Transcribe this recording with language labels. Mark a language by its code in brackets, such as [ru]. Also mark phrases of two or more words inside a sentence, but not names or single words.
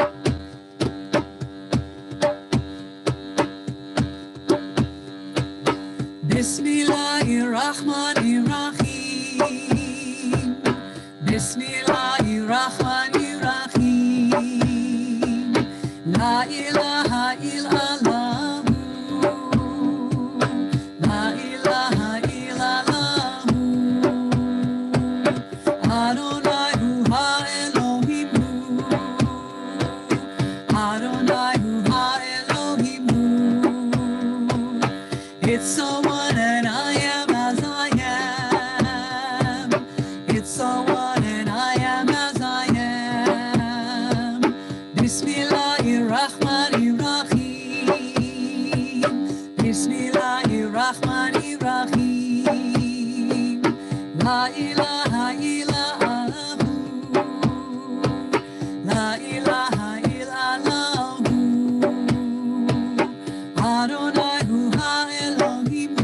[ar] بسم الله الرحمن الرحيم. بسم الله الرحمن الرحيم. لا إله إلا الله. لا إله إلا الله. [he] אדני הוא האלהים. אדני הוא האלהים. [en] It's someone and I am as I am. It's someone and I am as I am. [ar] بسم الله الرحمن الرحيم. بسم الله الرحمن الرحيم. لا إله إلا الله. لا إله إلا الله. [he] אדני הוא האלהים.